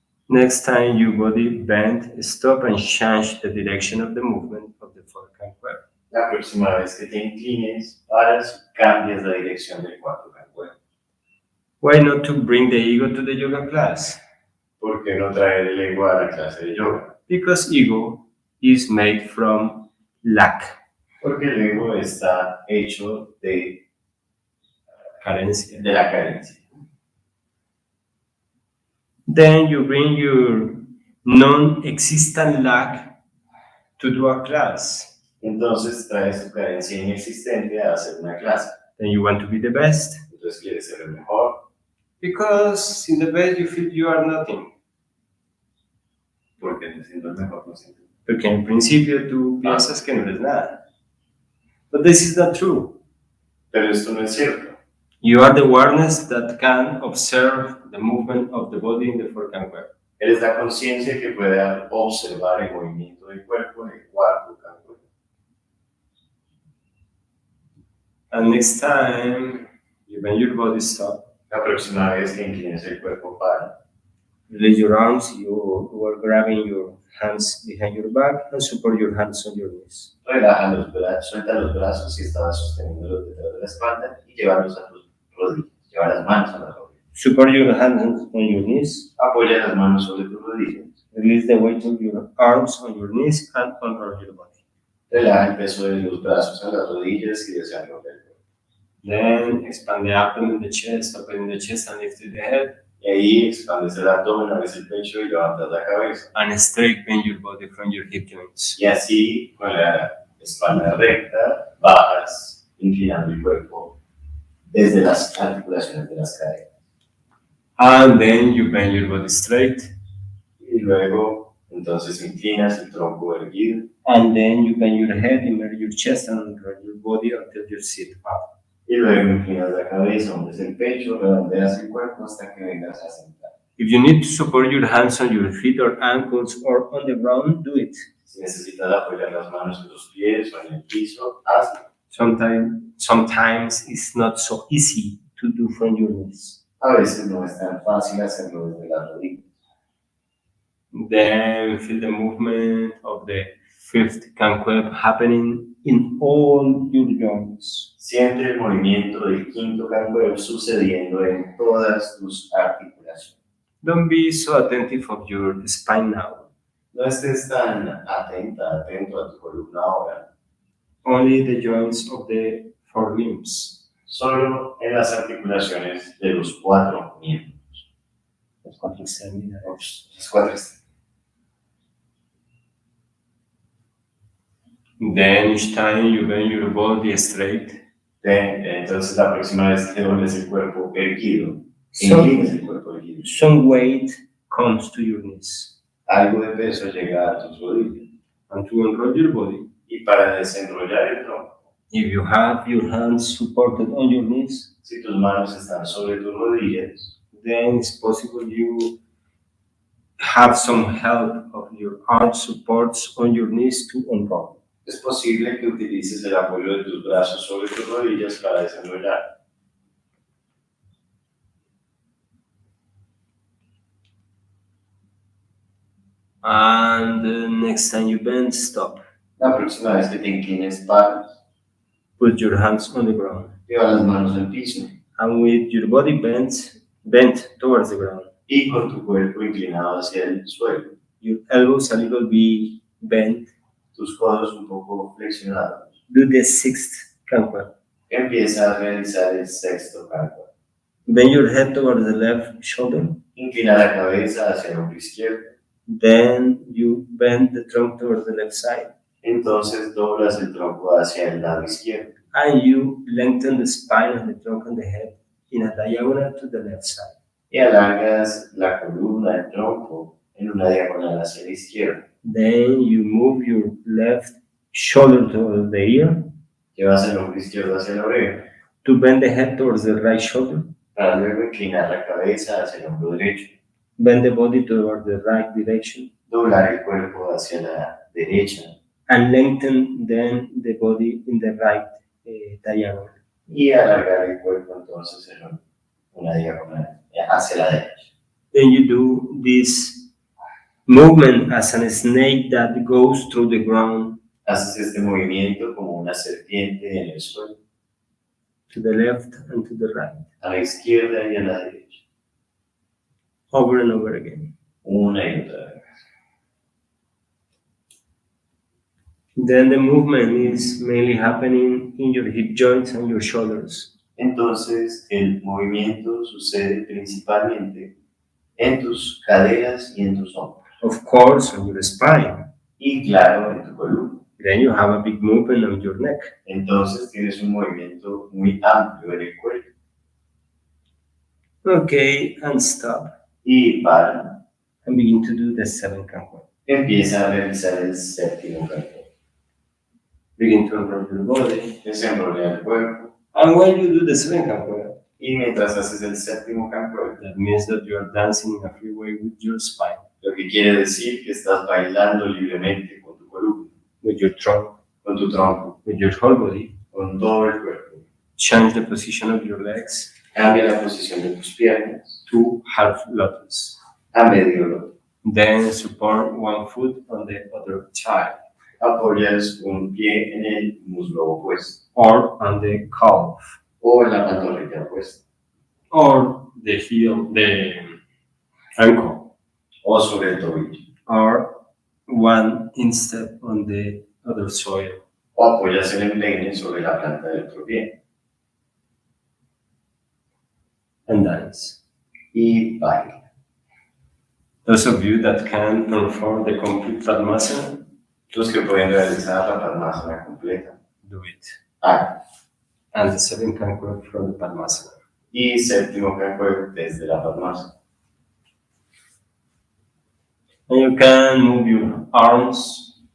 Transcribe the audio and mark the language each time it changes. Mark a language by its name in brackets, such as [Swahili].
[English] Next time your body bend, stop and change the direction of the movement of the fourth Kankueb. [Spanish] La próxima vez que te inclines, paras y cambias la dirección del cuarto Kankueb. [English] Why not to bring the ego to the yoga class? [Spanish] ¿Por qué no traer el ego a la clase de yoga? [English] Because ego is made from lack, [Spanish] Porque el ego está hecho de carencia. la carencia. [English] Then you bring your non-existent lack to do a class. [Spanish] Entonces traes tu carencia inexistente a hacer una clase. [English] Then you want to be the best. [Spanish] Entonces quieres ser el mejor. [English] Because in the best you feel you are nothing. [Spanish] Porque te siento el mejor, no siento. Porque en principio tú piensas que no eres nada. [English] But this is not true. [Spanish] Pero esto no es cierto. [English] You are the awareness that can observe the movement of the body in the fourth Kankueb. [Spanish] Eres la conciencia que puede observar el movimiento del cuerpo en el cuarto Kankueb. [English] And next time, when your body stop, [Spanish] La próxima vez que inclines el cuerpo para, [English] release your arms. You are grabbing your hands behind your back and support your hands on your knees. [Spanish] relaja los brazos, suelta los brazos si estabas sosteniéndolos detrás de la espalda y llévalos a tus rodillas. Lleva las manos a las rodillas. [English] Support your hands on your knees. [Spanish] Apoya las manos sobre tus rodillas. [English] Release the weight of your arms on your knees and unroll your body. [Spanish] Relaja el peso de los brazos a las rodillas y desarrolla el cuerpo. [English] Then expand the abdomen, the chest, open the chest and lift the head. [Spanish] Y ahí expandes el abdomen, abres el pecho y levantas la cabeza. [English] And straight bend your body from your hip joints. [Spanish] Y así, con la espalda recta, bajas, inclinando el cuerpo desde las articulaciones de las caderas. [English] And then you bend your body straight. [Spanish] Y luego, entonces, inclinas el tronco erguido. [English] And then you bend your head, immerse your chest and roll your body until you sit up. [Spanish] Y luego inclinas la cabeza, hundes el pecho, redondeas el cuerpo hasta que vengas a sentar. [English] If you need to support your hands on your feet or ankles or on the ground, do it. [Spanish] Si necesitas apoyar las manos en los pies o en el piso, hazlo. [English] Sometimes it's not so easy to do from your knees. [Spanish] A veces no es tan fácil hacerlo desde las rodillas. [English] Then feel the movement of the fifth Kankueb happening in all your joints. [Spanish] Siente el movimiento del quinto Kankueb sucediendo en todas tus articulaciones. [English] Don't be so attentive of your spine now. [Spanish] No estés tan atento a tu columna ahora. [English] Only the joints of the four limbs. [Spanish] Solo en las articulaciones de los 4 miembros. Las cuatro extremidades. Las 4 extremidades. [English] Then each time you bend your body straight. [Spanish] Entonces la próxima vez que dobles el cuerpo erguido, [English] Some, [Spanish] inclines el cuerpo erguido. [English] some weight comes to your knees. [Spanish] Algo de peso llega a tus rodillas. [English] And to unroll your body, [Spanish] Y para desenrollar el tronco, [English] if you have your hands supported on your knees, [Spanish] si tus manos están sobre tus rodillas, [English] then it's possible you have some help of your arm supports on your knees to unroll. [Spanish] es posible que utilices el apoyo de tus brazos sobre tus rodillas para desenrollar. [English] And next time you bend, stop. [Spanish] La próxima vez que te inclines, paras. [English] Put your hands on the ground. [Spanish] Lleva las manos al piso. [English] And with your body bent towards the ground, [Spanish] Y con tu cuerpo inclinado hacia el suelo. [English] your elbows a little bit bent. [Spanish] Tus codos un poco flexionados. [English] Do the sixth Kankueb. [Spanish] Empieza a realizar el sexto Kankueb. [English] Bend your head towards the left shoulder. [Spanish] Inclina la cabeza hacia el hombro izquierdo. [English] Then you bend the trunk towards the left side. [Spanish] Entonces doblas el tronco hacia el lado izquierdo. [English] And you lengthen the spine of the trunk and the head in a diagonal to the left side. [Spanish] Y alargas la columna del tronco en una diagonal hacia la izquierda. [English] Then you move your left shoulder towards the ear [Spanish] Llevas el hombro izquierdo hacia la oreja [English] to bend the head towards the right shoulder. [Spanish] para luego inclinar la cabeza hacia el hombro derecho. [English] Bend the body towards the right direction. [Spanish] Doblar el cuerpo hacia la derecha [English] And lengthen then the body in the right diagonal. [Spanish] y alargar el cuerpo entonces en una diagonal hacia la derecha. [English] Then you do this movement as a snake that goes through the ground [Spanish] Haces este movimiento como una serpiente en el suelo, [English] to the left and to the right, [Spanish] a la izquierda y a la derecha, [English] over and over again. [Spanish] una y otra vez. [English] Then the movement is mainly happening in your hip joints and your shoulders. [Spanish] Entonces el movimiento sucede principalmente en tus caderas y en tus hombros. [English] Of course, on your spine. [Spanish] Y claro, en tu columna. [English] Then you have a big movement on your neck. [Spanish] Entonces tienes un movimiento muy amplio en el cuello. [English] Okay, and stop. [Spanish] Y para, [English] And begin to do the seventh Kankueb. [Spanish] empieza a realizar el séptimo Kankueb. [English] Begin to unroll your body. [Spanish] Desenrolla el cuerpo. [English] And when you do the seventh Kankueb, [Spanish] Y mientras haces el séptimo Kankueb, [English] that means that you are dancing in a free way with your spine, [Spanish] lo que quiere decir que estás bailando libremente con tu columna, [English] with your trunk, [Spanish] con tu tronco, [English] with your whole body. [Spanish] con todo el cuerpo. [English] Change the position of your legs [Spanish] Cambia la posición de tus piernas [English] to half lotus. [Spanish] a medio loto. [English] Then support one foot on the other thigh [Spanish] Apoyas un pie en el muslo opuesto [English] or on the calf [Spanish] o en la pantorrilla opuesta [English] or the heel, the ankle, [Spanish] o sobre el tobillo. [English] or one instep on the other soil. [Spanish] O apoyas el empeine sobre la planta del otro pie [English] And dance. [Spanish] y baila. [English] Those of you that can perform the complete Padmasana, [Spanish] Los que pueden realizar la Padmasana completa, [English] do it. [Spanish] hagan. [English] And the seventh Kankueb from the Padmasana. [Spanish] Y séptimo Kankueb desde la Padmasana. [English] And you can move your arms